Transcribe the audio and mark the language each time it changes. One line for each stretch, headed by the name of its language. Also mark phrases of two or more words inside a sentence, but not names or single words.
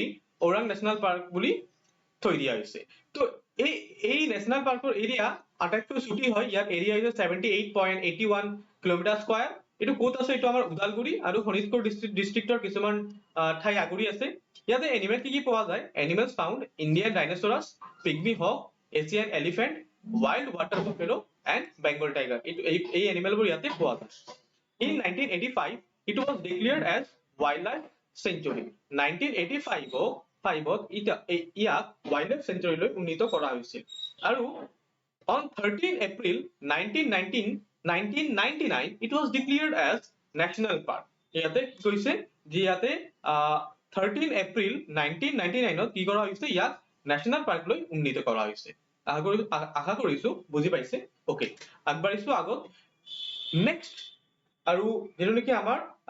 Assamese: ওৰাং নেশনাল পাৰ্ক বুলি থৈ দিয়া হৈছে তো এই
English: national parkৰ
Assamese: এৰিয়া আটাইতকৈ ছুটি হয় ইয়াৰ এৰিয়া হৈছে 78.81
English: kilometer square
Assamese: এটো কোত আছে এটো আমাৰ উদালগুৰি আৰু শোণিতপুৰ ডিস্ট্ৰিক্টৰ কিছুমান ঠাই আগুৰি আছে ইয়াতে এনিমেল কি পোৱা যায়
English: animals found Indian dinosaurus pygmy hog Asian elephant wild water buffalo and bengal tiger
Assamese: এই এনিমেলবোৰ ইয়াতে পোৱা যায়
English: in 1985 it was declared as wildlife sanctuary
Assamese: 1985 ইয়াক
English: wildlife sanctuary
Assamese: লৈ উন্নীত কৰা হৈছিল আৰু
English: on 13 April 1999 it was declared as national park
Assamese: ইয়াতে কি কৈছে যে ইয়াতে 13 April 1999 কি কৰা হৈছে ইয়াক
English: national park
Assamese: লৈ উন্নীত কৰা হৈছে আশা কৰিছো বুজি পাইছে ওকে আগবাঢ়িছো আগত নেক্সট আৰু যেটো নেকি আমাৰ